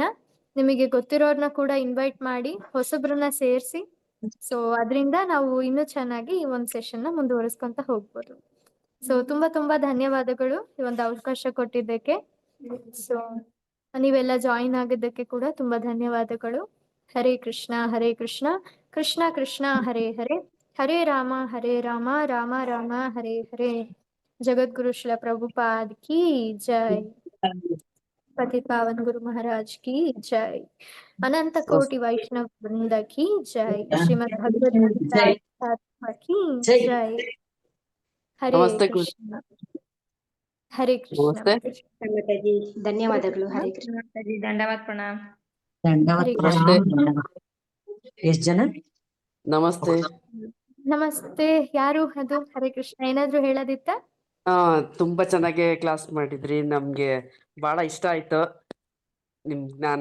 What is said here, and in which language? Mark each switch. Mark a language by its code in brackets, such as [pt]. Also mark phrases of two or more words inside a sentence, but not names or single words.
[kn] ನಿಮಗೆ ಗೊತ್ತಿರೋರ್ನ ಕೂಡ ಇನ್ವೈಟ್ ಮಾಡಿ, ಹೊಸಬ್ರನ್ನ ಸೇರಿಸಿ. ಸೊ ಅದರಿಂದ ನಾವು ಇನ್ನೂ ಚೆನ್ನಾಗಿ ಈ ಒಂದು ಸೆಷನ್ ನ ಮುಂದುವರಿಸ್ಕೊಂತ ಹೋಗ್ಬೋದು. ಸೊ ತುಂಬಾ ತುಂಬಾ ಧನ್ಯವಾದಗಳು ಈ ಒಂದು ಅವಕಾಶ ಕೊಟ್ಟಿದ್ದಕ್ಕೆ. ಸೊ ನೀವೆಲ್ಲ ಜಾಯಿನ್ ಆಗಿದ್ದಕ್ಕೆ ಕೂಡ ತುಂಬಾ ಧನ್ಯವಾದಗಳು. [sa] ಹರೇ ಕೃಷ್ಣ ಹರೇ ಕೃಷ್ಣ, ಕೃಷ್ಣ ಕೃಷ್ಣ ಹರೇ ಹರೇ, ಹರೇ ರಾಮ ರಾಮ ರಾಮ ಹರೇ ಹರೇ. [hi] जगतगुरु श्रील प्रभुपाद की जय, पति पावन गुरु महाराज की जय, अनंत कोटि वैष्णव वृंद की जय, श्रीमद् भगवद गीता की जय. [sa] हरे कृष्ण. हरे कृष्ण. [kn] ಧನ್ಯವಾದಗಳು. [sa] ಹರೇ ಕೃಷ್ಣ. [kn] ದಂಡವಾದ ಪ್ರಣಾಮ. ಎಷ್ಟ್ ಜನ? ನಮಸ್ತೆ. ನಮಸ್ತೆ. ಯಾರು ಅದು? [sa] ಹರೇ ಕೃಷ್ಣ. [kn] ಏನಾದ್ರು ಹೇಳೋದಿತ್ತ? ತುಂಬಾ ಚೆನ್ನಾಗಿ ಕ್ಲಾಸ್ ಮಾಡಿದ್ರಿ. ನಮ್ಗೆ ಬಹಳ ಇಷ್ಟ ಆಯ್ತು ನಿಮ್ ಜ್ಞಾನ.